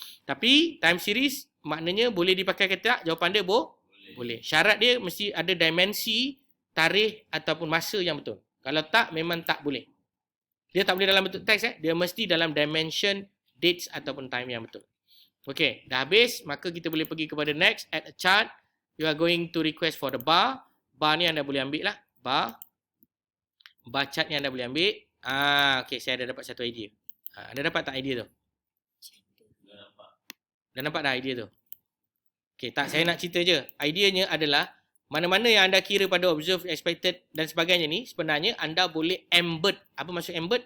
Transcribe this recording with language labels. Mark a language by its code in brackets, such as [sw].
[ms] Tapi time series maknanya boleh dipakai ke tak? Jawapan dia boleh. Syarat dia mesti ada dimensi, tarikh ataupun masa yang betul. Kalau tak, memang tak boleh. Dia tak boleh dalam bentuk teks dia mesti dalam dimension, dates ataupun time yang betul. Okey, dah habis, maka kita boleh pergi kepada next, add a chart. [en] You are going to request for the bar. [ms] Bar ni anda boleh ambil lah, bar chart ni anda boleh ambil. Okey, saya dah dapat satu idea. Anda dapat tak idea tu? Dah nampak dah idea tu? Okey, tak, saya nak cerita je. Ideanya adalah mana-mana yang anda kira pada observe, expected dan sebagainya ni, sebenarnya anda boleh embed. Apa maksud embed?